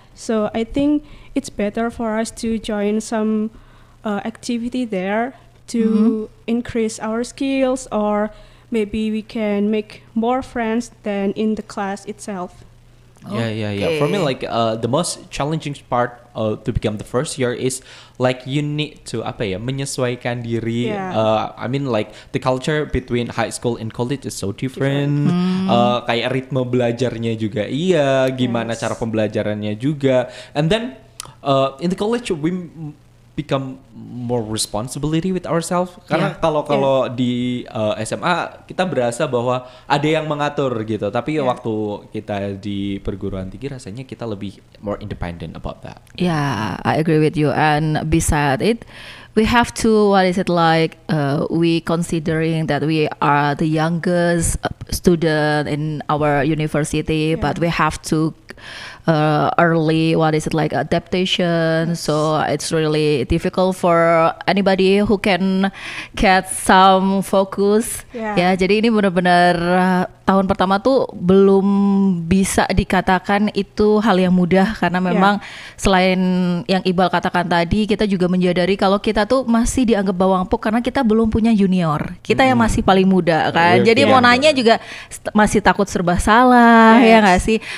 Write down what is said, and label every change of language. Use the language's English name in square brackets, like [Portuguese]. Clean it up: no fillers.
[English] So I think it's better for us to join some activity there to increase our skills, or maybe we can make more friends than in the class itself. Yeah. For me, like the most challenging part to become the first year is like you need to [Indonesian] menyesuaikan diri. [English] I mean like the culture between high school and college is so different. [Indonesian] Kayak ritme belajarnya juga gimana cara pembelajarannya juga. [English] And then in the college we become more responsibility with ourselves [Indonesian] karena kalau di SMA kita berasa bahwa ada yang mengatur gitu, tapi waktu kita di perguruan tinggi rasanya kita lebih [English] more independent about that. Yeah, I agree with you. And beside it, we have to we considering that we are the youngest student in our university, but we have to early, what is it like, adaptation. So it's really difficult for anybody who can get some focus. [Indonesian] Ya, jadi ini benar-benar tahun pertama tuh belum bisa dikatakan itu hal yang mudah karena memang selain yang Iqbal katakan tadi, kita juga menyadari kalau kita tuh masih dianggap bawang puk karena kita belum punya junior. Kita yang masih paling muda kan. Jadi mau nanya juga masih takut serba salah, ya nggak sih?